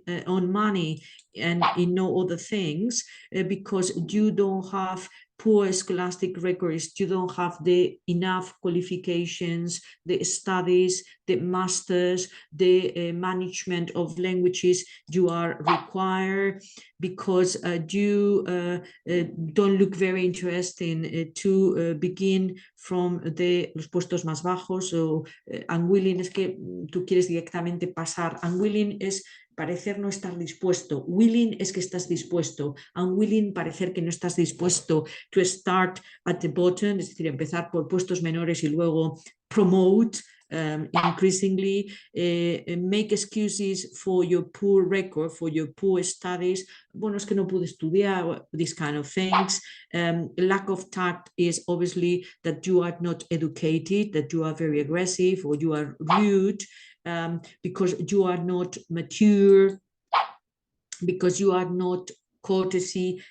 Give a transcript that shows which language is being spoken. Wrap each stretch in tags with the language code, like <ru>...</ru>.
<en>on money and in no other things, because you don't have poor scholastic records, you don't have the enough qualifications, the studies, the masters, the management of languages you are required, because you don't look very interesting to begin from</en> <es>los puestos más bajos. O unwilling es que tú quieres directamente pasar. Unwilling es parecer no estar dispuesto. Willing es que estás dispuesto. Unwilling, parecer que no estás dispuesto.</es> <en>To start at the bottom,</en> <es>es decir, empezar por puestos menores y luego promote.</es> <en>Increasingly, make excuses for your poor record, for your poor studies.</en> <es>Bueno, es que no pude estudiar,</es> <en>these kind of things. Lack of tact is obviously that you are not educated, that you are very aggressive, or you are rude, because you are not mature, because you are not courtesy.</en>